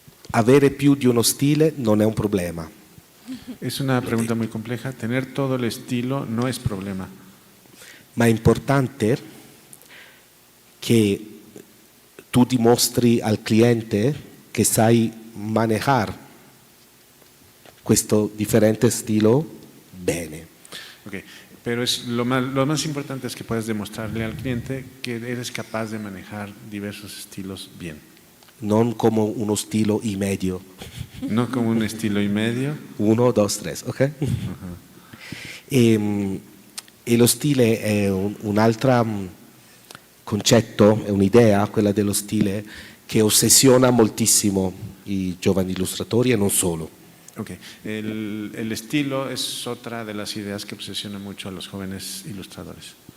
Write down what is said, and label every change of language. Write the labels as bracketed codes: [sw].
[it] Avere più di uno stile non è un problema. [es] Es una pregunta muy compleja. Tener todo el estilo no es problema. [it] Ma è importante che tu dimostri al cliente che sai manejare questo differente stile bene. Okay. [es] Pero lo más importante es que puedas demostrarle al cliente que eres capaz de manejar diversos estilos bien. [it] non come uno stile [es] y medio. No como un estilo y medio. 1, 2, 3, ok? [it] E lo stile è un altro concetto, è un'idea, quella dello stile, che ossessiona moltissimo i giovani illustratori e non solo. Okay. [es] El estilo es otra de las ideas que obsesiona mucho a los jóvenes ilustradores.